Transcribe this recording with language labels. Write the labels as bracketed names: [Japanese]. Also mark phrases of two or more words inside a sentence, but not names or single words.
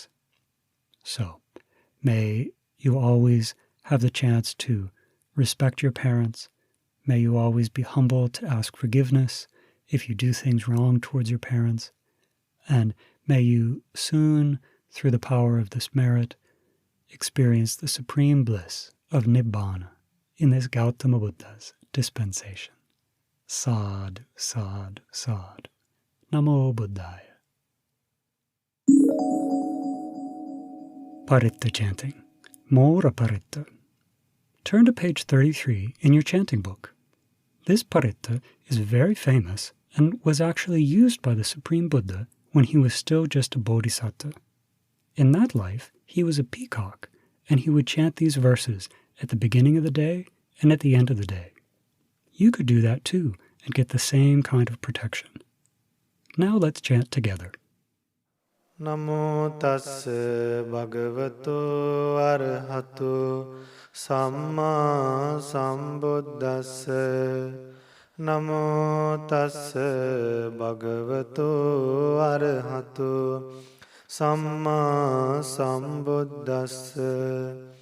[English] So, may you always have the chance to respect your parents, May you always be humble to ask forgiveness if you do things wrong towards your parents. And may you soon, through the power of this merit, experience the supreme bliss of Nibbana in this Gautama Buddha's dispensation. [Pali] Sadhu, sadhu, sadhu. Namo Buddhaya. [English] Paritta chanting. Mora paritta. Turn to page 33 in your chanting book. This paritta is very famous and was actually used by the Supreme Buddha when he was still just a bodhisattva. In that life, he was a peacock, and he would chant these verses at the beginning of the day and at the end of the day. You could do that too and get the same kind of protection. Now let's chant together. [Pali] Namo tassa bhagavato arahato samma sambuddhassa. Namo tassa bhagavato arahato samma sambuddhassa.